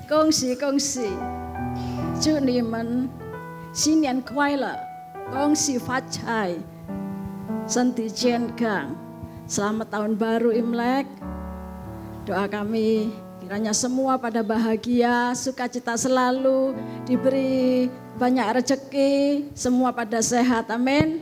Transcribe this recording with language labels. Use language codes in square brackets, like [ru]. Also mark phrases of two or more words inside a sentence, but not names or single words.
[zh] 恭喜！祝你们新年快乐，恭喜发财，身体健康. [id] Selamat tahun baru Imlek. Doa kami kiranya semua pada bahagia, sukacita selalu, diberi banyak rezeki, semua pada sehat. Amin.